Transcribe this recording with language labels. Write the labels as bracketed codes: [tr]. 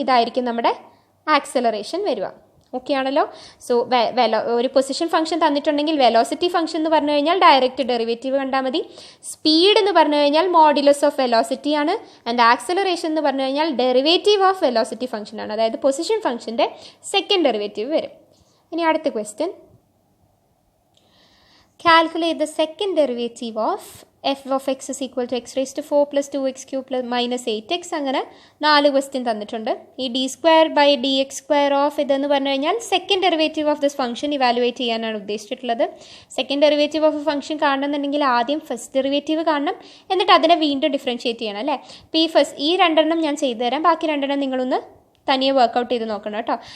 [ml] ഇതായിരിക്കും നമ്മുടെ ആക്സലറേഷൻ വരിക. ഓക്കെ ആണല്ലോ. സോ ഒരു പൊസിഷൻ ഫംഗ്ഷൻ തന്നിട്ടുണ്ടെങ്കിൽ വെലോസിറ്റി ഫംഗ്ഷൻ എന്ന് പറഞ്ഞു കഴിഞ്ഞാൽ ഡയറക്റ്റ് ഡെറിവേറ്റീവ് കണ്ടാൽ മതി. സ്പീഡ് എന്ന് പറഞ്ഞു കഴിഞ്ഞാൽ [en] modulus of velocity [ml] ആണ്. ആൻഡ് ആക്സലറേഷൻ എന്ന് പറഞ്ഞു കഴിഞ്ഞാൽ [en] derivative of velocity function [ml] ആണ്. അതായത് പൊസിഷൻ ഫംഗ്ഷൻ്റെ സെക്കൻഡ് ഡെറിവേറ്റീവ് വരും. ഇനി അടുത്ത question, [en] calculate the second derivative of f of x is equal to x raised to 4 plus 2x cube plus minus 8x. [ml] അങ്ങനെ 4 ക്വസ്റ്റ്യൻ തന്നിട്ടുണ്ട്. ഈ D square by D X square of ഇതെന്ന് പറഞ്ഞു കഴിഞ്ഞാൽ [en] second derivative of this function [ml] evaluate ചെയ്യാനാണ് ഉദ്ദേശിച്ചിട്ടുള്ളത്. Second derivative of A function കാണണമെന്നുണ്ടെങ്കിൽ ആദ്യം first derivative കാണണം, എന്നിട്ട് അതിനെ വീണ്ടും ഡിഫറൻഷിയേറ്റ് ചെയ്യണം അല്ലേ. അപ്പോൾ ഈ രണ്ടെണ്ണം ഞാൻ ചെയ്തു തരാം, ബാക്കി രണ്ടെണ്ണം നിങ്ങളൊന്ന് തനിയെ വർക്കൗട്ട് ചെയ്ത് നോക്കണം കേട്ടോ.